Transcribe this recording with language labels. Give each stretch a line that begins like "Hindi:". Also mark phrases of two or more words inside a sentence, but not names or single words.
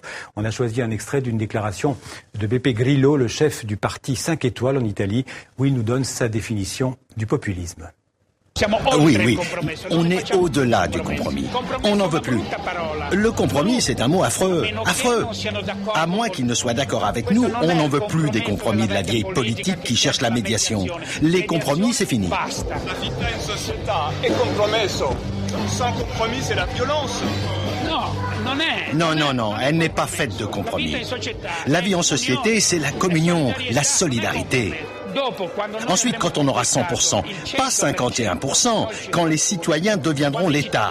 French: On a choisi un extrait d'une déclaration de Beppe Grillo, le chef du parti 5 étoiles en Italie, où il nous donne sa définition du populisme. Oui, on est au-delà du compromis. On n'en veut plus. Le compromis, c'est un mot affreux, affreux. À moins qu'il ne soit d'accord avec nous, on n'en veut plus des compromis de la vieille politique qui cherche la médiation. Les compromis, c'est fini.
Italian: La vita in società è compromesso.
French: Sans compromis, c'est la violence. Non, elle n'est pas faite de compromis. La vie en société, c'est la communion, la solidarité. Ensuite, quand on aura 100%, pas 51%, quand les citoyens deviendront l'État.